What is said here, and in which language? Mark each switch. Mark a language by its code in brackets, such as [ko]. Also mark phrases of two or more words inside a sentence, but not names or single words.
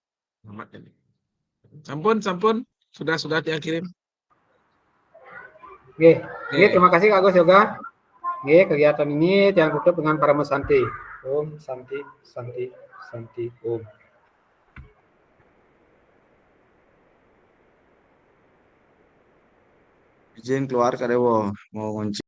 [ban] Sampun, [id] sudah Tiang kirim. Oke, terima kasih Kak Agus Yoga. Oke, kegiatan ini yang tutup dengan Paramo Santi. [sa] Om Santi, Santi, Santi, Om. [id] Izin keluar Kak Dewo, mau kunci.